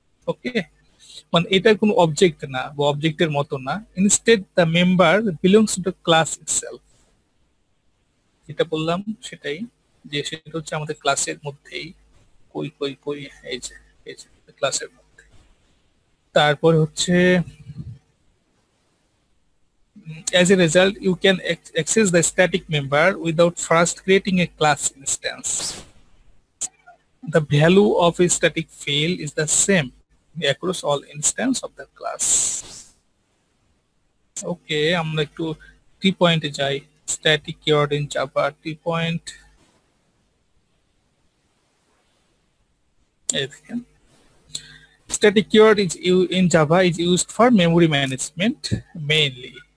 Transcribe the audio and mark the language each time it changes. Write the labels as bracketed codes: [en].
[bn] ওকে, মানে এটা কোনো অবজেক্ট না, বা অবজেক্টের মতো না, [en] Instead the member belongs to the class itself. [bn] যেটা বললাম সেটাই, যে সেটা হচ্ছে আমাদের ক্লাসের মধ্যেই, কই এই যে ক্লাসের মধ্যে। তারপরে হচ্ছে [en] as a result you can access the static member without first creating a class instance. The value of a static field is the same across all instance of the class. [bn] Okay, আমরা একটু টি পয়েন্টে যাই, [en] static keyword in Java, [bn] T point. এই দেখেন, [en] static keyword in Java is used for memory management mainly.